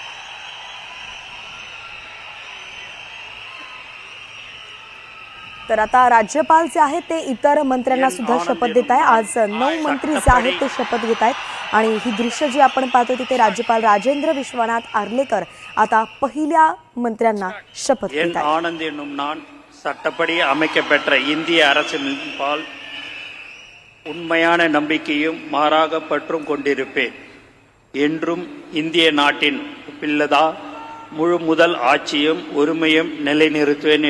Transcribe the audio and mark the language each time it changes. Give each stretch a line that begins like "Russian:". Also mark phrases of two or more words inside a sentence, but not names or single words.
Marathi: तर आता राज्यपाल जे आहेत ते इतर मंत्र्यांना सुद्धा शपथ देत आहे. आज 9 मंत्री जे आहेत ते शपथ घेत आहेत आणि ही दृश्य जी आपण पाहतो तिथे राज्यपाल राजेंद्र विश्वनाथ आर्लेकर आता पहिल्या मंत्र्यांना शपथ
Tamil: என்
Marathi: देत आहेत.
Tamil: ஆனந்த் என்னும் நான் சட்டப்படி அமைக்கப்பெற்ற இந்திய அரசியலமைப்பால் உண்மையான நம்பிக்கையும் மாறாக பற்றும் கொண்டிருப்பேன். என்றும் இந்திய நாட்டின் பிள்ளதா முழு முதல் ஆட்சியும் உரிமையும் நிலைநிறுத்துவேன்